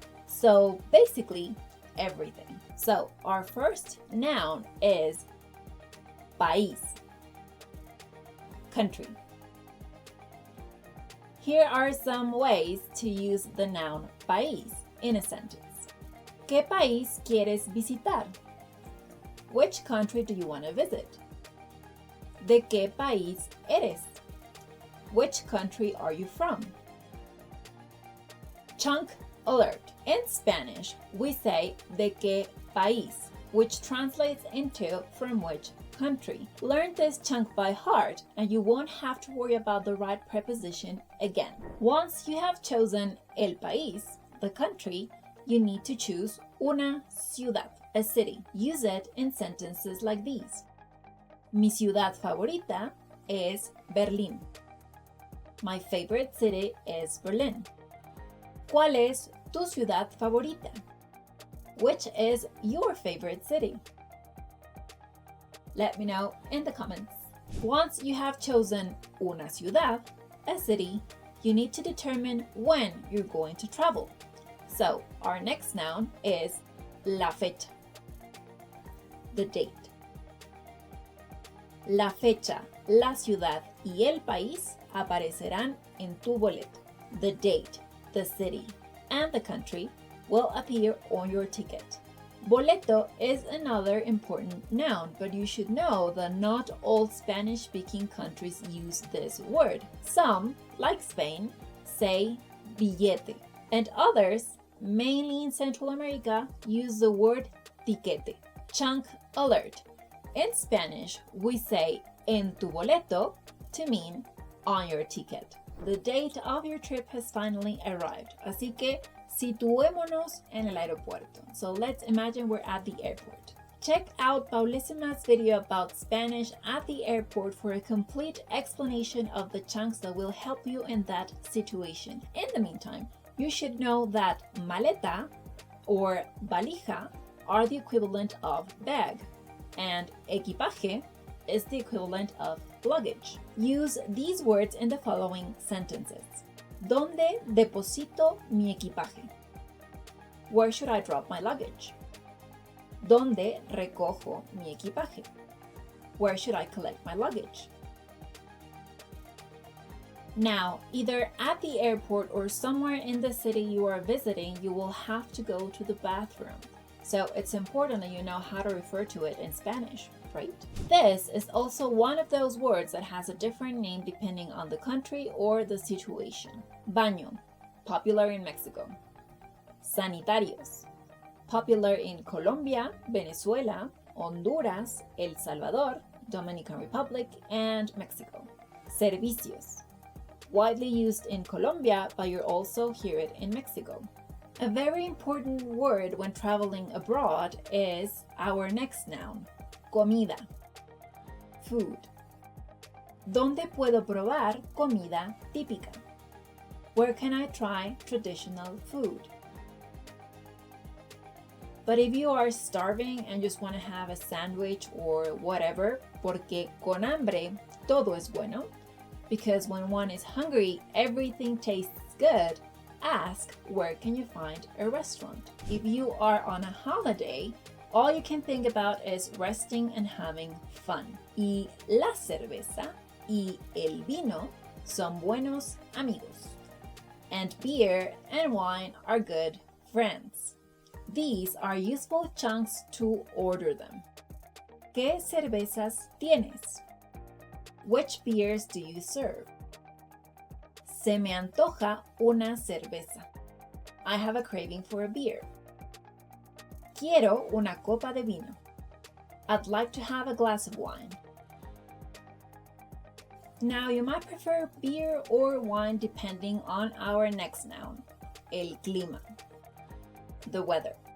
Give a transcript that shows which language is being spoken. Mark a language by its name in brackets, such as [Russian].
[English] So basically, everything. So our first noun is país, country. Here are some ways to use the noun país in a sentence. [Spanish] ¿Qué país quieres visitar? [English] Which country do you want to visit? [Spanish] ¿De qué país eres? [English] Which country are you from? Chunk alert. In Spanish, we say [Spanish] ¿de qué país?, [English] which translates into from which country. Learn this chunk by heart and you won't have to worry about the right preposition again. Once you have chosen el país, the country, you need to choose una ciudad, a city. Use it in sentences like these. [Spanish] Mi ciudad favorita es Berlín. [English] My favorite city is Berlin. [Spanish] ¿Cuál es tu ciudad favorita? [English] Which is your favorite city? Let me know in the comments. Once you have chosen una ciudad, a city, you need to determine when you're going to travel. So our next noun is la fecha, the date. [Spanish] La fecha, la ciudad y el país aparecerán en tu boleto. [English] The date, the city, and the country will appear on your ticket. Boleto is another important noun, but you should know that not all Spanish-speaking countries use this word. Some, like Spain, say billete, and others, mainly in Central America, use the word tiquete. Chunk alert. In Spanish, we say [Spanish] en tu boleto [English] to mean on your ticket. The date of your trip has finally arrived, [Spanish] así que situémonos en el aeropuerto. [English] So let's imagine we're at the airport. Check out Paulísima's video about Spanish at the airport for a complete explanation of the chunks that will help you in that situation. In the meantime, you should know that maleta or valija are the equivalent of bag, and equipaje is the equivalent of luggage. Use these words in the following sentences. [Spanish] ¿Dónde deposito mi equipaje? [English] Where should I drop my luggage? [Spanish] ¿Dónde recojo mi equipaje? [English] Where should I collect my luggage? Now, either at the airport or somewhere in the city you are visiting, you will have to go to the bathroom. So it's important that you know how to refer to it in Spanish, right? This is also one of those words that has a different name depending on the country or the situation. Baño, popular in Mexico. Sanitarios, popular in Colombia, Venezuela, Honduras, El Salvador, Dominican Republic, and Mexico. Servicios, widely used in Colombia, but you also hear it in Mexico. A very important word when traveling abroad is our next noun, comida, food. [Spanish] ¿Dónde puedo probar comida típica? [English] Where can I try traditional food? But if you are starving and just want to have a sandwich or whatever, [Spanish] porque con hambre todo es bueno, [English] because when one is hungry, everything tastes good, ask where can you find a restaurant. If you are on a holiday, all you can think about is resting and having fun. [Spanish] Y la cerveza y el vino son buenos amigos. [English] And beer and wine are good friends. These are useful chunks to order them. [Spanish] ¿Qué cervezas tienes? [English] Which beers do you serve? [Spanish] Se me antoja una cerveza. [English] I have a craving for a beer. [Spanish] Quiero una copa de vino. [English] I'd like to have a glass of wine. Now you might prefer beer or wine depending on our next noun, el clima, the weather.